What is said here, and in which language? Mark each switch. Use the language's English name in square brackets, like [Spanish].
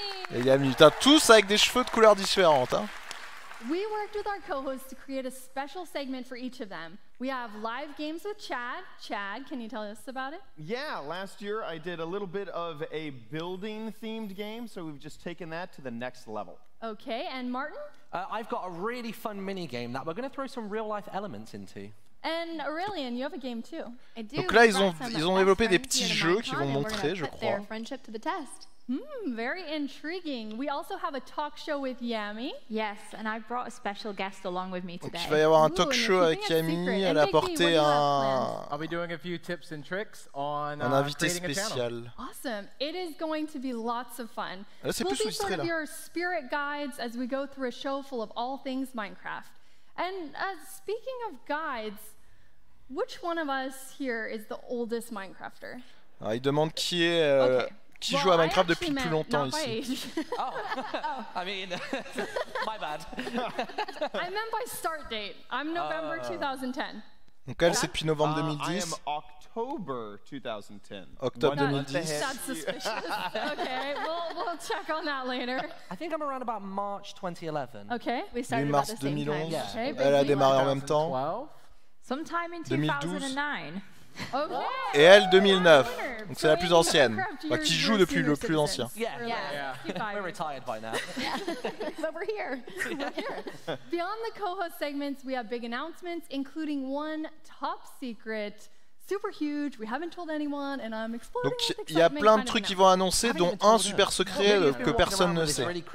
[French] Et Yami, putain, tous avec des cheveux de couleurs différentes, hein. [English] We worked with our co-hosts to create a special segment for each of them. We have live games with Chad. Chad, can you tell us about it? Yeah, last year I did a little bit of a building-themed game, so we've just taken that to the next level. Okay, and Martin? I've got a really fun mini-game that we're going to throw some real-life elements into. And Aurelian, you have a game too. I do. [French] Donc là, ils ont développé des petits jeux qui vont montrer, je crois. [English] Friendship to the test. Very intriguing. We also have a talk show with Yami. Yes, and I brought a special guest along with me today. [French] Donc il va y avoir un talk show avec Yami. Elle a apporté [English] I'll be doing a few tips and tricks on [French] un invité spécial. [English] Awesome. It is going to be lots of fun. [French] Là, c'est plus illustré là. [English] We'll be sort of your spirit guides as we go through a show full of all things Minecraft. And speaking of guides, which one of us here is the oldest Minecrafter? [French] Alors, il demande qui est qui joue à Minecraft depuis le plus longtemps ici. [English] I mean, my bad. I meant by start date. I'm November 2010. [French] Donc elle, c'est depuis novembre 2010. [English] I am October 2010. [French] Octobre 2010. [English] That's suspicious. Okay, we'll check on that later. I think I'm around about March 2011. Okay, we started about the same time. Yeah. [French] Okay, elle a démarré en même temps. [English] Sometime in 2009. Okay. [French] Et elle 2009. Donc c'est la plus ancienne. Enfin, qui joue depuis le plus ancien. [English] Yeah. We're retired by now. But we're here. Beyond the co-host segments, we have big announcements, including one top secret, super huge. We haven't told anyone, and I'm exploding. [French] Donc il y a plein de trucs qui vont annoncer, dont un super secret que personne ne sait.